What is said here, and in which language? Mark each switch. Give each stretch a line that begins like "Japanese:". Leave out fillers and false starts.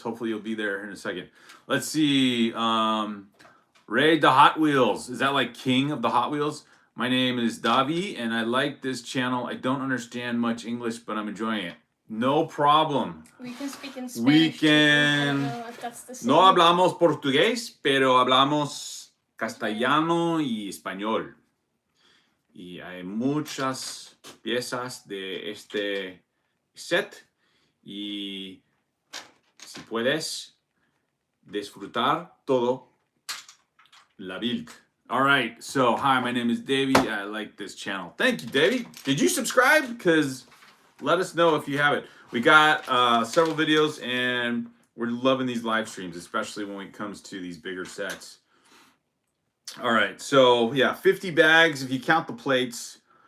English: Hopefully you'll be there in a second. Let's see. Ray the Hot Wheels. Is that like king of the Hot Wheels? My name is Davi, and I like this channel. I don't understand much English, but I'm enjoying it. No problem. We can speak in Spanish. We can. I don't know if that's the same.
Spanish: No hablamos portugués, pero hablamos castellano y español. Y hay muchas piezas de este set. Y si puedes disfrutar todo la build.
English: All right, so hi, my name is Davey. I like this channel. Thank you, Davey. Did you subscribe? Because let us know if you haven't. We got several videos, and we're loving these live streams, especially when it comes to these bigger sets. All right, so yeah, 50 bags if you count the plates.